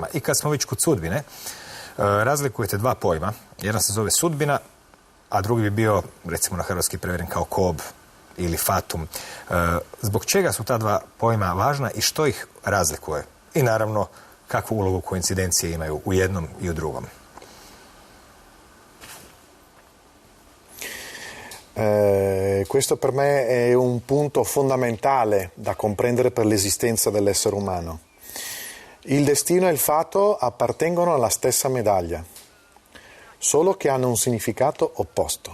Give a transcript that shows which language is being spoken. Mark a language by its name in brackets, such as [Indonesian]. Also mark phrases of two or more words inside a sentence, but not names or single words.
[Croatian] I kad smo već kod sudbine, razlikujete dva pojma. Jedan se zove sudbina, a drugi bi bio, recimo na hrvatski preveden kao kob ili fatum. Zbog čega su ta dva pojma važna i što ih razlikuje? I naravno, kakvu ulogu koincidencije imaju u jednom i u drugom? [Italian] Questo per me è un punto fondamentale da comprendere per l'esistenza dell'essere umano. Il destino e il fato appartengono alla stessa medaglia, solo che hanno un significato opposto.